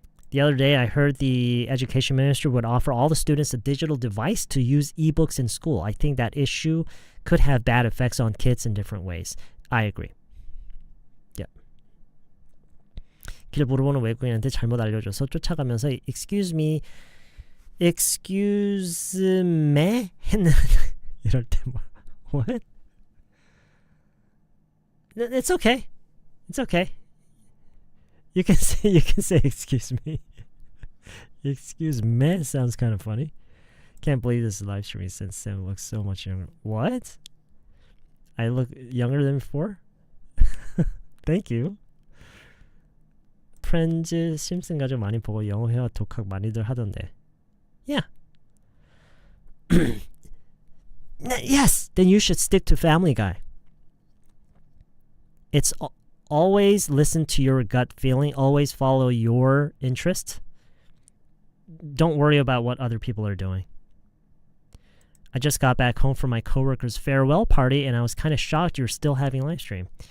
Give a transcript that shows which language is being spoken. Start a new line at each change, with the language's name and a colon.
English: The other day, I heard the education minister would offer all the students a digital device to use ebooks in school. I think that issue could have bad effects on kids in different ways. I agree. Yeah.
Korean: 길 물어보는 외국인한테 잘못 알려줘서 쫓아가면서
English: excuse me
Korean: 했는 이럴 때 뭐 what?
English: It's okay. It's okay. You can say excuse me. Excuse me sounds kind of funny. Can't believe this is live streaming since Sam looks so much younger. What? I look younger than before? Thank you.
Korean: 프렌즈 심슨 가족 많이 보고 영어회화 독학 많이들 하던데.
English: Yeah. Yes, then you should stick to Family Guy. It's always listen to your gut feeling. Always follow your interest. Don't worry about what other people are doing. I just got back home from my coworker's farewell party, and I was kind of shocked you're still having live stream.